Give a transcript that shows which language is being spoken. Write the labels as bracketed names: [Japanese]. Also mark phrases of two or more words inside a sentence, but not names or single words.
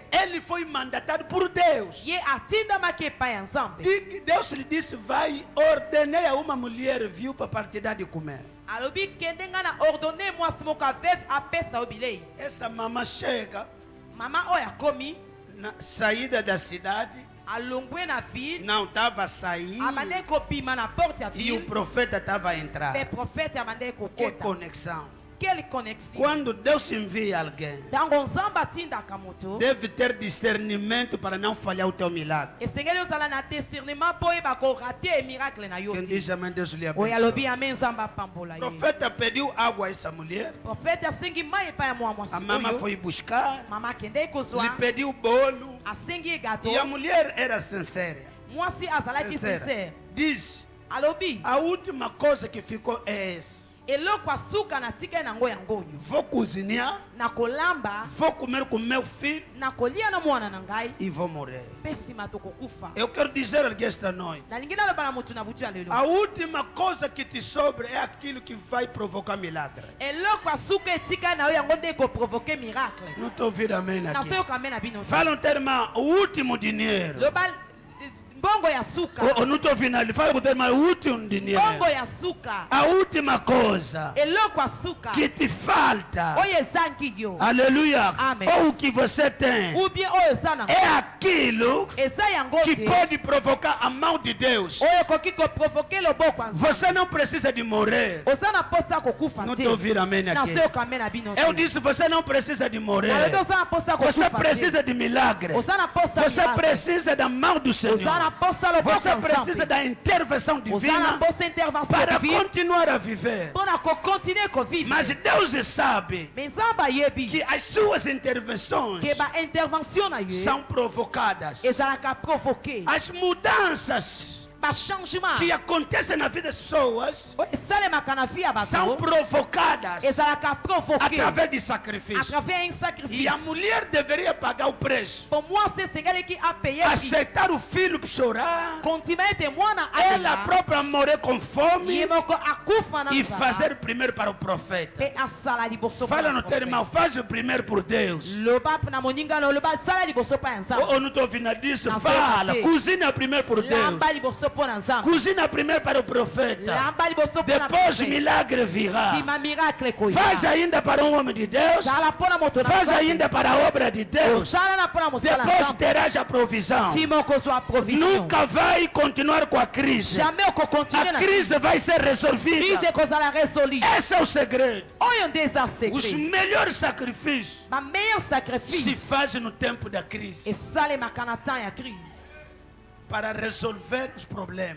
[Portuguese] ele foi mandatado por Deus. [Lingala] ye atindamaki epai ya Nzambe. [Portuguese] E Deus lhe disse, vai, ordenei a uma mulher viúva para te dar de comer. [Lingala] Alobi kende nga na ordonné mwasi moko aveuve apesa yo bilei. [Portuguese] Essa mamã chega [Lingala] Mama oyo akomi [Portuguese] na saída da cidade, [Lingala] alongwe na ville [Portuguese] não estava a sair, [Lingala] abandaki kobima na porte ya [Portuguese] e o [Lingala] ville [Portuguese] profeta estava a entrar. [Lingala] pe prophète abandaki [Portuguese] Que [Lingala] kokota. [Portuguese] conexão. [French] Quelle connexion. [Portuguese] Quando Deus envia alguém, [Lingala] Ntango Nzambe atindaka moto [Portuguese] deve ter discernimento para não falhar o teu milagre. [Lingala] esengeli ozala na discernement mpo oyeba korate miracle na yo [Portuguese] Quem [Lingala] te. [Portuguese] diz amém, Deus lhe [Lingala] Oyo alobi [Portuguese] abençoe. [Lingala] amen Nzambe apambola [Portuguese] O [Lingala] ye. [Portuguese] profeta pediu água a essa mulher. [Lingala] Prophète asengi mai epai ya mwa mwasi [Portuguese] A mama [Lingala] oyo. [Portuguese] foi buscar, [Lingala] Mama akendeki [Portuguese] lhe [Lingala] kozwa [Portuguese] pediu bolo. [Lingala] asengi ye gato. [Portuguese] E a mulher era sincera. [Lingala] Mwasi azalaki sincere. [Portuguese] Diz, [Lingala] Alobi [Portuguese] a última coisa que ficou é essa. [Lingala] eloko asuka natikali nango yango oyo [Portuguese] Vou cozinhar, [Lingala] nakolamba [Portuguese] vou comer com meu filho [Lingala] nakolia na mwana na ngai [Portuguese] e vou morrer. [Lingala] mpe nsima tokokufa. [Portuguese] Eu quero dizer alguém esta noite. [Lingala] nalingi naloba na motu na butu ya lelo [Portuguese] A última coisa que te sobra é aquilo que vai provocar milagre. [Lingala] eloko asuka etikali na yo yango nde ekoprovoke miracle. [Portuguese] Não estou ouvindo amém aqui. [Lingala] nasoyoka mpe na bino te. [Portuguese] Fala um termo, o último dinheiro. [Lingala] loba mbongo ya suka [Portuguese] Ou não estou ouvindo ali. Fala com o termo, o último dinheiro. [Lingala] mbongo ya suka [Portuguese] A última coisa [Lingala] eloko asuka [Portuguese] que te falta. [Lingala] oyo ezangi yo [Portuguese] Aleluia. Amém. Ou o que você tem. [French] ou bien [Lingala] oyo eza na [Portuguese] É aquilo [Lingala] eza yango [Portuguese] que [Lingala] te [Portuguese] pode provocar a mão de Deus. [Lingala] oyo ekoki koprovoke loboko ya Nzambe. [Portuguese] Você não precisa de morrer. [Lingala] oza na posa ya kokufa [Portuguese] Não [Lingala] te. [Portuguese] estou ouvindo amém aqui. [Lingala] nasoyoka mpe na bino te. [Portuguese] Eu disse, você não precisa de morrer. [Lingala] nalobi oza na posa ya [Portuguese] Você [Lingala] kokufa [Portuguese] precisa de milagre. [Lingala] oza na posa ya [Portuguese] Você [Lingala] miracle. [Portuguese] precisa da mão do [Lingala] oza na [Portuguese] Senhor. [Lingala] posa ya loboko [Portuguese] Você [Lingala] ya [Portuguese] precisa [Lingala] Nzambe. [Portuguese] da intervenção [Lingala] oza na [Portuguese] divina [Lingala] posa ya intervention [Portuguese] para [Lingala] divine [Portuguese] continuar a viver. [Lingala] mpona kokontinue kovivre. [Portuguese] Mas Deus sabe [Lingala] me Nzambe ayebi [Portuguese] que as suas intervenções [Lingala] ke baintervention na ye [Portuguese] são provocadas. [Lingala] ezalaka provoke [Portuguese] As mudanças [Lingala] bachangement [Portuguese] que acontecem na vida das pessoas [Lingala] oyo esalemaka na vie ya [Portuguese] são [Lingala] bato [Portuguese] provocadas [Lingala] ezalaka provoke [Portuguese] através de [French] à [Portuguese] sacrifício. [French] travers un [Portuguese] E [French] sacrifice. [Portuguese] a mulher deveria pagar o preço. [French] Pour moi, c'est [Lingala] esengelaki apaye prix. [Portuguese] Aceitar o filho chorar. [Lingala] Continuer ete mwana [Portuguese] Ela [Lingala] alela [Portuguese] própria morrer com fome. [Lingala] ye moko akufa na [Portuguese] E [Lingala] nzala [Portuguese] fazer primeiro para o profeta. [Lingala] mpe asala liboso mpo [Portuguese] Fala [Lingala] na [Portuguese] no teu irmão, [Lingala] prophète. [Portuguese] faz o primeiro por Deus. [Lingala] loba na moninga no loba sala liboso mpo ya nzambe [Portuguese] Ou não estou ouvindo disso? Não, Fala, sei. cozinha primeiro por Deus. [Lingala] lamba liboso mpo na nzambe [Portuguese] Cozinha primeiro para o profeta. [Lingala] lamba liboso mpo na [Portuguese] Depois [Lingala] prophète. [Portuguese] milagre virá. [Lingala] nsima miracle [Portuguese] Faz [Lingala] koya [Portuguese] ainda para um homem de Deus. [Lingala] sala mpo na moto na [Portuguese] Faz [Lingala] nzambe. [Portuguese] ainda para a obra de Deus. [Lingala] osala na mpo na mosala na [Portuguese] Depois [Lingala] nzambe [Portuguese] terás a provisão. [Lingala] nsima okozwa provision [Portuguese] Nunca vai continuar com a crise. [Lingala] jamais okokontinue [Portuguese] A [Lingala] na [Portuguese] crise vai ser [Lingala] crise [Portuguese] resolvida. [Lingala] ekozala résoli [Portuguese] Esse é o segredo. [Lingala] oyo nde eza [Portuguese] Os [Lingala] secret [Portuguese] melhores sacrifícios [Lingala] bameilleur [Portuguese] se [Lingala] sacrifice [Portuguese] fazem no tempo da crise [Lingala] esalemaka na temps ya crise [Portuguese] para resolver os problemas.